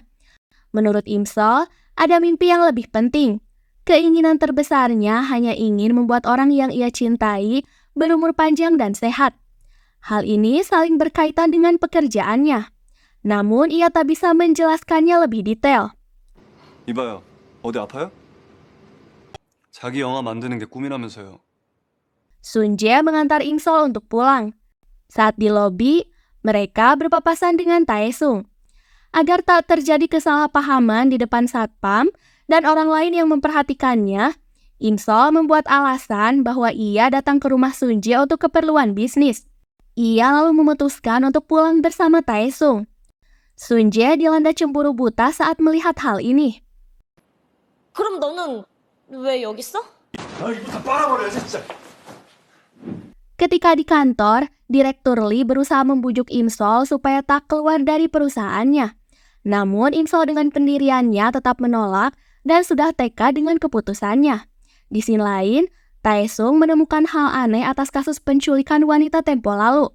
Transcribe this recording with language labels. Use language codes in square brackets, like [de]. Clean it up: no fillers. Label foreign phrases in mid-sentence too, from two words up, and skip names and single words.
[id] Menurut Imsol, ada mimpi yang lebih penting. Keinginan terbesarnya hanya ingin membuat orang yang ia cintai berumur panjang dan sehat. Hal ini saling berkaitan dengan pekerjaannya. Namun ia tak bisa menjelaskannya lebih detail. [ko] 이봐요, 어디 아파요? 자기 영화 만드는 게 꿈이라면서요. [id] Sunjae mengantar Imsol untuk pulang. Saat di lobi, mereka berpapasan dengan Taesung. Agar tak terjadi kesalahpahaman di depan satpam dan orang lain yang memperhatikannya, Imsol membuat alasan bahwa ia datang ke rumah Sunjae untuk keperluan bisnis. Ia lalu memutuskan untuk pulang bersama Taesung. Sunjae dilanda cemburu buta saat melihat hal ini. [ko] 그럼 너는 왜 여기 있어? 이거 다 빨아버려, 진짜. [id] Ketika di kantor, Direktur Lee berusaha membujuk Imsol supaya tak keluar dari perusahaannya. Namun Imsol dengan pendiriannya tetap menolak dan sudah tekad dengan keputusannya. Di sisi lain, Taesung menemukan hal aneh atas kasus penculikan wanita tempo lalu.